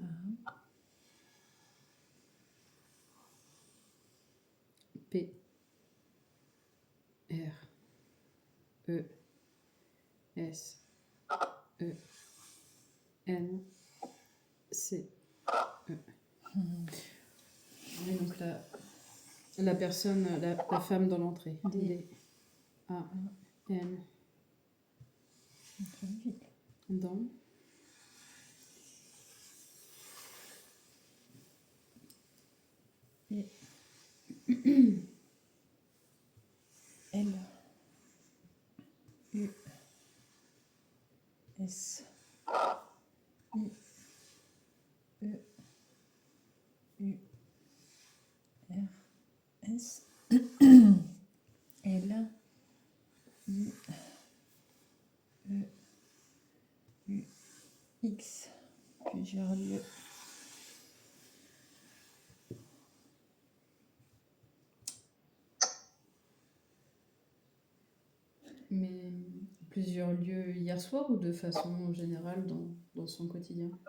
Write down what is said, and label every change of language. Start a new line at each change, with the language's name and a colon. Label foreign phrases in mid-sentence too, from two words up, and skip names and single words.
French: P. R. E. S. E. N. C. E. Et donc la personne, la femme dans l'entrée. D. D. A. N. Dans. Et L. U. S. I. E. U. R. S. L. I. E. U. X. Plusieurs lieux. Mais plusieurs lieux hier soir ou de façon générale dans son quotidien?